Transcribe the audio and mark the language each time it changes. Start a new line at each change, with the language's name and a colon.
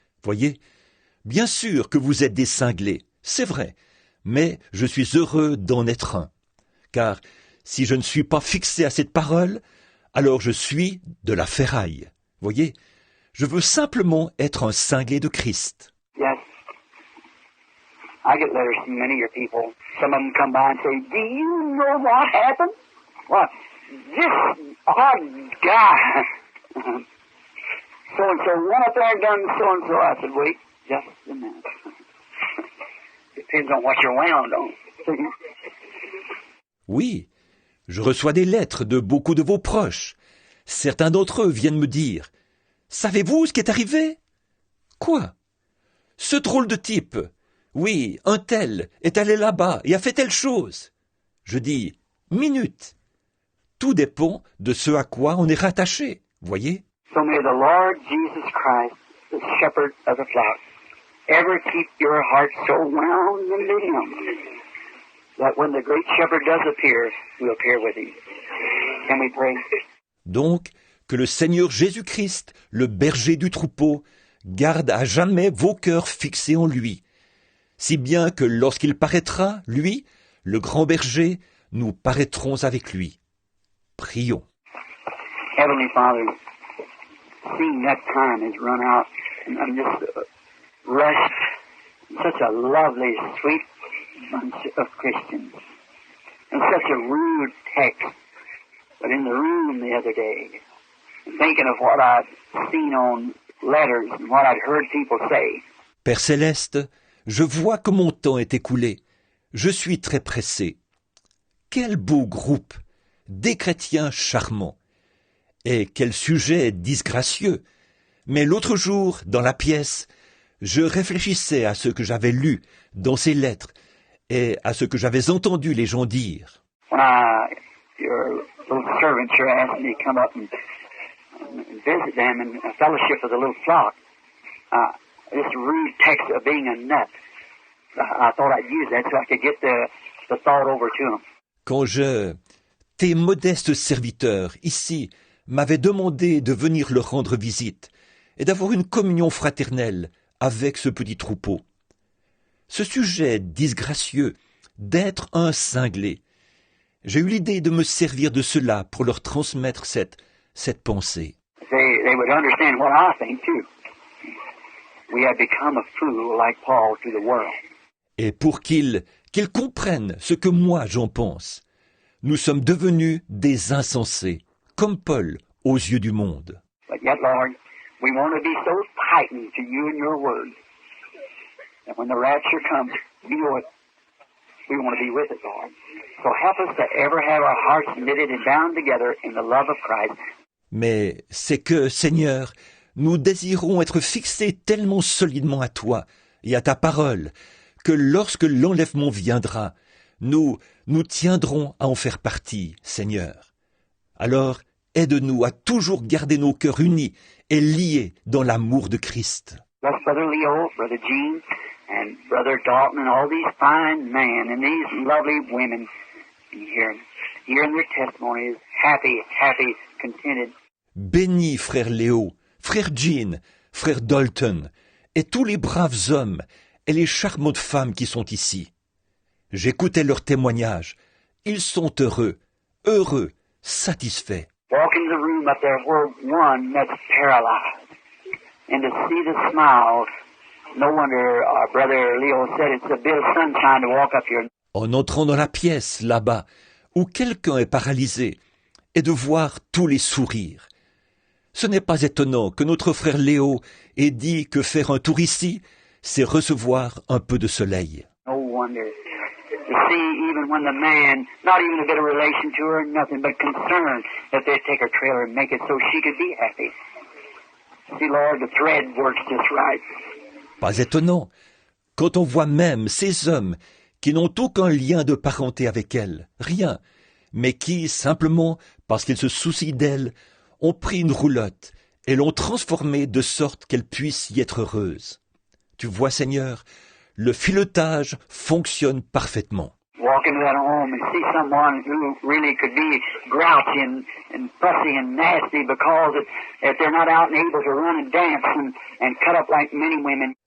French: Voyez, bien sûr que vous êtes des cinglés, c'est vrai, mais je suis heureux d'en être un. Car si je ne suis pas fixé à cette parole, alors je suis de la ferraille. Voyez, je veux simplement être un cinglé de Christ.
English: Yes. I get letters from many of your people. Some of them come by and say, do you know what happened? What? This odd guy. So-and-so went up there and done so-and-so. I said, wait just a minute. Depends on what you're wound on.
French: Oui, je reçois des lettres de beaucoup de vos proches. Certains d'entre eux viennent me dire « Savez-vous ce qui est arrivé ?»« Quoi ?»« Ce drôle de type, oui, un tel, est allé là-bas et a fait telle chose. » Je dis « Minute. Tout dépend de ce à quoi on est rattaché, voyez ?
English: So may the Lord Jesus Christ, the shepherd of the flock, ever keep your heart so wound into Him that when the great shepherd does appear, we'll appear with Him. Can we pray?
French: Donc, que le Seigneur Jésus-Christ, le berger du troupeau, garde à jamais vos cœurs fixés en lui, si bien que lorsqu'il paraîtra, lui, le grand berger, nous paraîtrons avec lui. Prions.
English: Heavenly Father, seeing that time has run out, and I'm just rushed. Such a lovely, sweet bunch of Christians, and such a rude text. But in the room the other day, thinking of what I'd seen on letters and what I'd heard people say.
French: Père Céleste, je vois que mon temps est écoulé. Je suis très pressé. Quel beau groupe, des chrétiens charmants. Et quel sujet disgracieux. Mais l'autre jour, dans la pièce, je réfléchissais à ce que j'avais lu dans ces lettres et à ce que j'avais entendu les gens dire.
English: Your little servants here asked me to come up and visit them in a fellowship of the little flock. This rude text of being a nut, I thought I'd use that so I could get the thought over to them.
French: Quand tes modestes serviteurs, ici, m'avaient demandé de venir leur rendre visite et d'avoir une communion fraternelle avec ce petit troupeau. Ce sujet disgracieux d'être un cinglé, j'ai eu l'idée de me servir de cela pour leur transmettre cette pensée.
English: They would understand what I think too. We have become a fool like Paul to the world.
French: Et pour qu'ils comprennent ce que moi j'en pense, nous sommes devenus des insensés, comme Paul aux yeux du monde.
English: But yet, Lord, we want to be so tightened to you and your word that when the rapture comes, we want to be with it, Lord. So help us to ever have our hearts knitted and bound together in the love of Christ.
French: Mais c'est que, Seigneur, nous désirons être fixés tellement solidement à toi et à ta parole que lorsque l'enlèvement viendra, nous tiendrons à en faire partie, Seigneur. Alors, aide-nous à toujours garder nos cœurs unis et liés dans l'amour de Christ.
English: Bless Brother Leo, Brother Gene, and Brother Dalton, and all these fine men and these lovely women hearing their testimonies, happy, contented.
French: Bénis frère Léo, frère Jean, frère Dalton, et tous les braves hommes et les charmantes femmes qui sont ici. J'écoutais leurs témoignages. Ils sont heureux, satisfaits.
English: Walk in the room up there where one that's paralyzed, and to see the smile. No wonder our brother Leo said it's a bit of sunshine to walk up here.
French: En entrant dans la pièce, là-bas, où quelqu'un est paralysé, et de voir tous les sourires. Ce n'est pas étonnant que notre frère Léo ait dit que faire un tour ici, c'est recevoir un peu de soleil.
English: No wonder. To see even when the man, not even a bit of relation to her, nothing but concern that they'd take her trailer and make it so she could be happy. See, Lord, the thread works just right.
French: Pas étonnant, quand on voit même ces hommes qui n'ont aucun lien de parenté avec elle, rien, mais qui, simplement, parce qu'ils se soucient d'elle, ont pris une roulotte et l'ont transformée de sorte qu'elle puisse y être heureuse. Tu vois, Seigneur, le filetage fonctionne parfaitement.
English: Walk into that home and see someone who really could be grouchy and fussy and nasty because if they're not out and able to run and dance and cut up like many women.